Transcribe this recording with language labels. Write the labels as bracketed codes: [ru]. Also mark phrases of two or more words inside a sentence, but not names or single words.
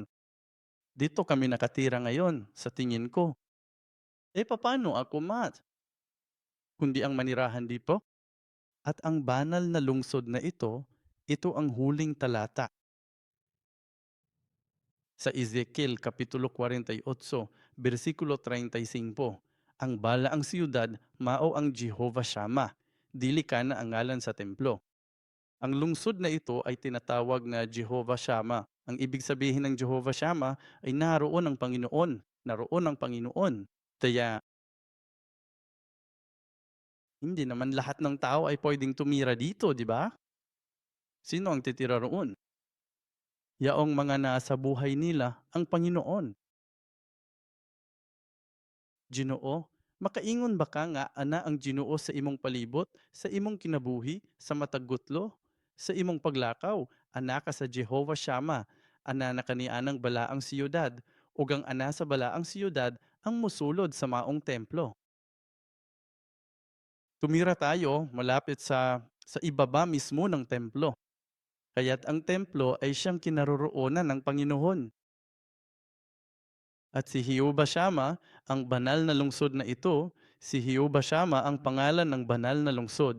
[tl] Dito kami nakatira ngayon, sa tingin ko. Papaano ako, kundi ang manirahan dito? At ang banal na lungsod na ito ang huling talata sa Ezekiel Kapitulo 48, versikulo 35. [ceb] Ang balaang siyudad mao ang Jehovah Shammah, dili kana ang ngalan sa templo. [tl] Ang lungsod na ito ay tinatawag na Jehovah Shammah. Ang ibig sabihin ng Jehovah Shammah ay naroon ang Panginoon, naroon ang Panginoon. Kaya hindi naman lahat ng tao ay pwedeng tumira dito, di ba? Sino ang titira roon? Yaong mga nasa buhay nila ang Panginoon. [ceb] Ginoo, makaingon ba ka nga ana ang Ginoo sa imong palibot, sa imong kinabuhi, sa matag gutlo, sa imong paglakaw, ana ka sa Jehovah Shammah, ana na kanianang balaang siyudad, ug ang ana sa balaang siyudad ang musulod sa maong templo. [tl] Tumira tayo malapit sa ibaba mismo ng templo. Kaya't ang templo ay siyang kinaroroonan ng Panginoon. At si Jehovah Shammah, ang banal na lungsod na ito, si Jehovah Shammah ang pangalan ng banal na lungsod.